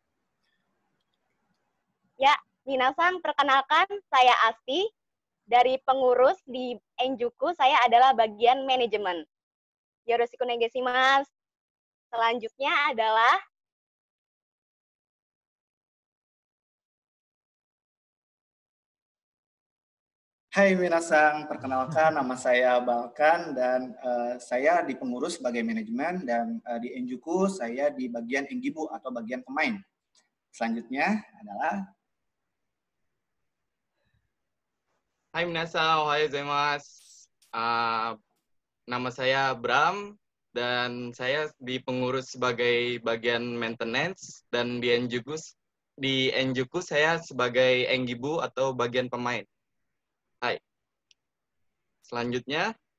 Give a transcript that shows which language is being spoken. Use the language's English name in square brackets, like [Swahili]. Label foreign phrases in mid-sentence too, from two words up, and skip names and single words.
[Indonesian] Ya, minasan, perkenalkan saya Asti. Dari pengurus di Enjuku, saya adalah bagian manajemen. [Japanese] よろしくお願いします. [Indonesian] Selanjutnya adalah [Japanese] はい皆さん, [Indonesian] perkenalkan nama saya Balkan dan saya di pengurus sebagai manajemen, dan di Enjuku saya di bagian Enggibu atau bagian pemain. Selanjutnya adalah [Japanese] はい皆さん、おはようございます. [Indonesian] Nama saya Bram dan saya di pengurus sebagai bagian maintenance dan di Enjuku saya sebagai Enggibu atau bagian pemain. Hai. Selanjutnya